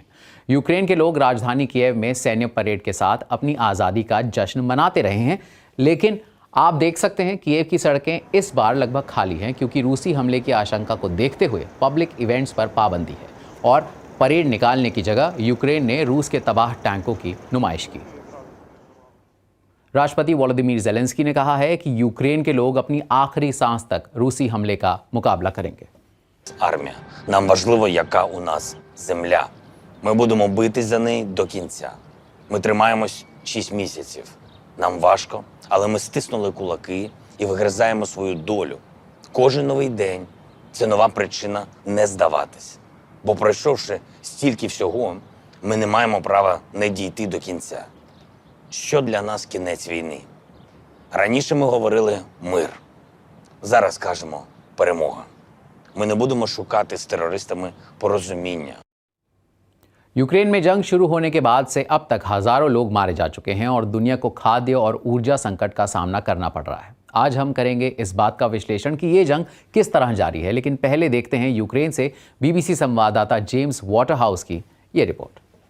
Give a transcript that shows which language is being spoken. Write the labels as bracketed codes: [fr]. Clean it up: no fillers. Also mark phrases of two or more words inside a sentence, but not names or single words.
[hi] यूक्रेन के लोग राजधानी कीव में सैन्य परेड के साथ अपनी आज़ादी का जश्न मनाते रहे हैं, लेकिन आप देख सकते हैं कीव की सड़कें इस बार लगभग खाली हैं क्योंकि रूसी हमले की आशंका को देखते हुए [en] public events [hi] पर पाबंदी है और परेड निकालने की जगह यूक्रेन ने रूस के तबाह टैंकों की नुमाइश की। राष्ट्रपति वोलोदिमीर ज़ेलेंस्की ने कहा है कि यूक्रेन के लोग अपनी आखिरी सांस तक रूसी हमले का मुकाबला करेंगे। [uk] Армія. Нам важливо, яка у нас земля. Ми будемо битись за неї до кінця. Ми тримаємось 6 місяців. Нам важко, але ми стиснули кулаки і вигризаємо свою долю. Кожен новий день – це нова причина не здаватись. Бо пройшовши стільки всього, ми не маємо права не дійти до кінця. Що для нас кінець війни? Раніше ми говорили «мир». Зараз кажемо «перемога». Ми не будемо шукати з терористами порозуміння. [hi] यूक्रेन में जंग शुरू होने के बाद से अब तक हजारों लोग मारे जा चुके हैं और दुनिया को खाद्य और ऊर्जा संकट का सामना करना पड़ रहा है। आज हम करेंगे इस बात का विश्लेषण कि ये जंग किस तरह जारी है, लेकिन पहले देखते हैं यूक्रेन से बीबीसी संवाददाता जेम्स वॉटरहाउस की ये रिपोर्ट।